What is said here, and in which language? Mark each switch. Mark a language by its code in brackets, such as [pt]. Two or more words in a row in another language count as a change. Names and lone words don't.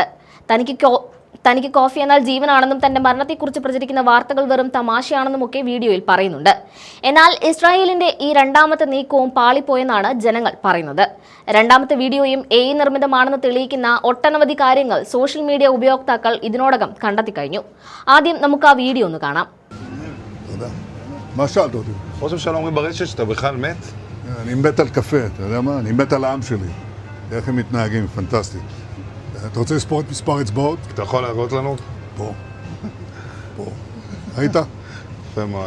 [ml] തനിക്ക് കോഫി എന്നാൽ ജീവനാണെന്നും തന്റെ മരണത്തെക്കുറിച്ച് പ്രചരിക്കുന്ന വാർത്തകൾ വെറും തമാശയാണെന്നുമൊക്കെ വീഡിയോയിൽ പറയുന്നുണ്ട്. എന്നാൽ ഇസ്രായേലിന്റെ ഈ രണ്ടാമത്തെ നീക്കവും പാളിപ്പോയെന്നാണ് ജനങ്ങൾ പറയുന്നത്. രണ്ടാമത്തെ വീഡിയോയും AI നിർമ്മിതമാണെന്ന് തെളിയിക്കുന്ന ഒട്ടനവധി കാര്യങ്ങൾ [en] social media [ml] ഉപയോക്താക്കൾ ഇതിനോടകം കണ്ടെത്തി കഴിഞ്ഞു. ആദ്യം നമുക്ക് ആ വീഡിയോ ഒന്ന് കാണാം. [he] ראש הממשלה אומרים ברשת שאתה בכלל מת? אני מת על קפה, אתה יודע מה? אני מת על העם שלי. איך הם מתנהגים, פנטסטי. אתה רוצה לספור את מספר אצבעות? אתה יכול להראות לנו? פה. פה. ראית? יפה מאוד.